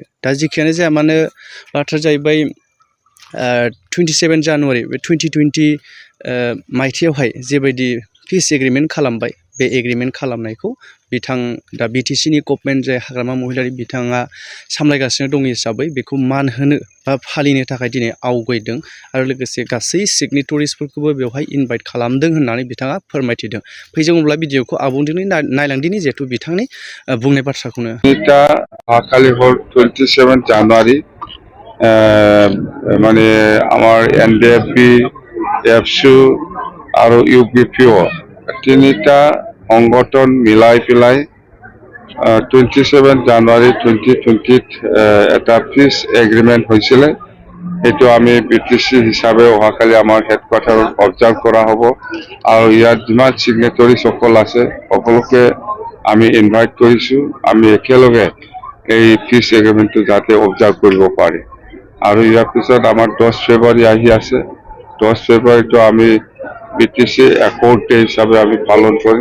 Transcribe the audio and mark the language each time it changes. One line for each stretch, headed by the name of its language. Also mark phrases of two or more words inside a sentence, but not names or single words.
Bodo: दा जेखियानो जाया मानो, बाथ्राया जाहैबाय 27 जानुवारि बे 2020 मायथाइयावहाय जेबायदि
English: peace agreement
Bodo: खालामबाय, बे एग्रिमेन्ट खालामनायखौ बिथां दा बिटिसिनि गभर्नमेन्ट जाय हाग्रामा महिलारि बिथाङा सामलायगासिनो दं हिसाबै बेखौ मान होनो बा फालिनो थाखाय दिनै आवगायदों। आरो लोगोसे गासै सिगनेटरिसफोरखौबो बेवहाय इनभाइट खालामदों होननानै बिथाङा फोरमायथिदों। फैजों अब्ला भिडिअखौ आबुङै नायलांदिनि जिहेतु बिथांनि बुंनाय बाथ्राखौनो।
Assamese: এটা অহাকালি হল 27 জানুৱাৰী। মানে আমার NDFB, এফসু আৰু UPPO তিনিটা সংগঠন মিলাই পেলাই 27 জানুৱাৰী 2020 এটা
English: peace agreement
Assamese: হৈছিলে। এইটো আমি বিটিসি হিসাবে অহাকালি আমার
English: headquarter observe
Assamese: করা হব। আর ইয়াত যিমান সিগনেটরি সকল আছে সকলোকে আমি ইনভাইট কৰিছোঁ। আমি একেলগে এই
English: peace agreement
Assamese: যাতে অবজাৰ্ভ কৰিব পাৰি। আৰু ইয়াৰ পিছত আমাৰ 10 ফেব্ৰুৱাৰী আহি আছে। 10 ফেব্ৰুৱাৰীটো আমি বিটিসি একৰ্ড ডে হিসাবে আমি পালন কৰিম।